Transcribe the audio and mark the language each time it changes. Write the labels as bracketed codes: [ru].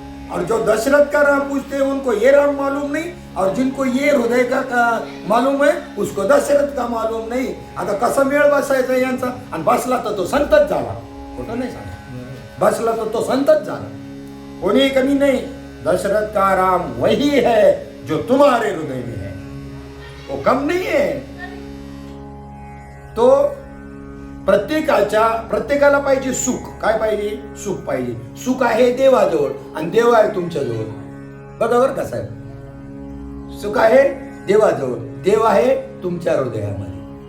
[hi] और जो दशरथ का राम पूछते हैं उनको ये राम मालूम नहीं, और जिनको ये हृदय का मालूम है उसको दशरथ का मालूम नहीं. [mr] आता कसा मेळ बसायचा यांचा. आणि बसला तर तो संतच झाला, खोटं नाही सांगा. बसला तर तो संतच झाला, कोणी कमी नाही. [hi] दशरथ का राम वही है जो तुम्हारे हृदय में है, वो [mr] कम नाही आहे. तो प्रत्येकाला पाहिजे सुख. काय पाहिजे? सुख पाहिजे. सुख आहे देवाजवळ आणि देव आहे तुमच्याजवळ. बघा बरं कसं आहे, सुख आहे देवाजवळ, देव आहे तुमच्या हृदयामध्ये.